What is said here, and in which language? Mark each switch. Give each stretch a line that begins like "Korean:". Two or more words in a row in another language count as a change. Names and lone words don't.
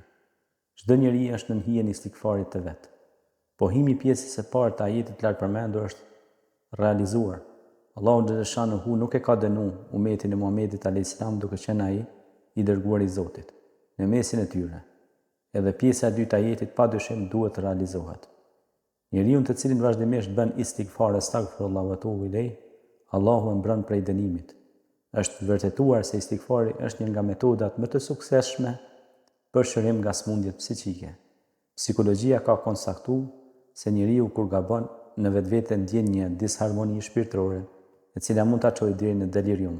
Albanian: Çdo njeri është në hijen e istighfarit të vet. Pohimi pjesës së parë të ajetit lart përmendur është realizuar. Allahu xhaleshanuhu nuk e ka dënuar umetin e Muhamedit
Arabic: عليه السلام
Albanian: duke qenë ai i dërguar i Zotit në mesin e tyre. Edhe pjesa e dytë e ajetit padyshim duhet të realizohet. Njeriu të cilin vazhdimisht bën istighfar
Arabic: أستغفر الله وأتوب إليه,
Albanian: Allahu e mbron prej dënimit. Është vërtetuar se istighfari është një nga metodat më të suksesshme për shërim nga smundjet psiqike. Psikologjia ka konstatuar se njeriu kur gabon në vetvete ndjen një disharmoni shpirtërore, e cila mund ta çojë deri në delirium.